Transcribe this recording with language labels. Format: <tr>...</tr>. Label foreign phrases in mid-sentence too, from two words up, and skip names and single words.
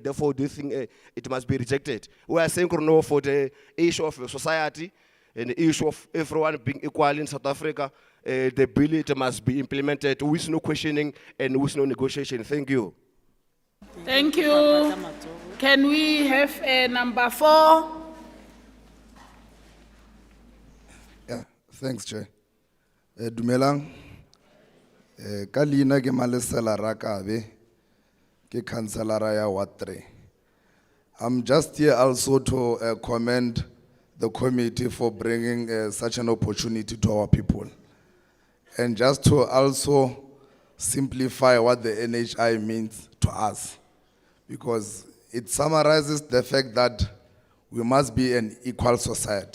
<en>Therefore, this thing it must be rejected. We are saying no for the issue of society and the issue of everyone being equal in South Africa. The bill it must be implemented with no questioning and with no negotiation. Thank you. Thank you. Can we have number 4? Yeah, thanks, Chair. Dumelang.</en> <nso>Kalina ke malesela rakabe ke councillor ya Ward 3.</nso> <en>I'm just here also to commend the committee for bringing such an opportunity to our people. And just to also simplify what the NHI means to us, because it summarizes the fact that we must be an equal society.</en>